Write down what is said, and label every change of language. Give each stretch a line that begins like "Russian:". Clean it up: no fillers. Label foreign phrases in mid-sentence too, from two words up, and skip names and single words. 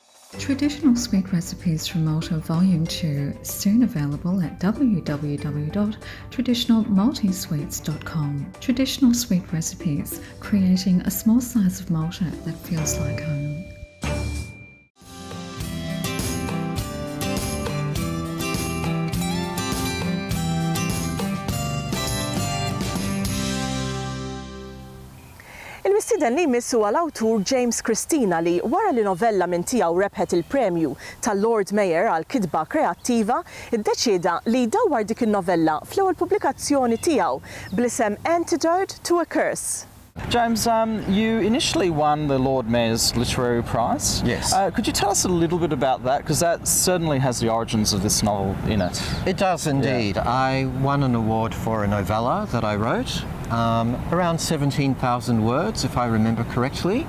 English: Traditional Sweet Recipes from Malta Volume 2, soon available at www.traditionalmaltesweets.com. Traditional Sweet Recipes, creating a small slice of Malta that feels like home.
Maltese: Il-mistieden li jmissu għal-awtur James Cristina li wara li novella minn tiegħu rebħet il-premju tal-Lord Mayor għal kitba kreattiva, iddeċieda li jdawwar dik in-novella fl-ewwel pubblikazzjoni tiegħu bl-isem Antidote to a Curse.
English: James, you initially won the Lord Mayor's Literary Prize. Yes. Could you tell us a little bit about that? Because that certainly has the origins of this novel in it. It does indeed. Yeah. I won an award for a novella that I wrote, around 17,000 words, if I remember correctly.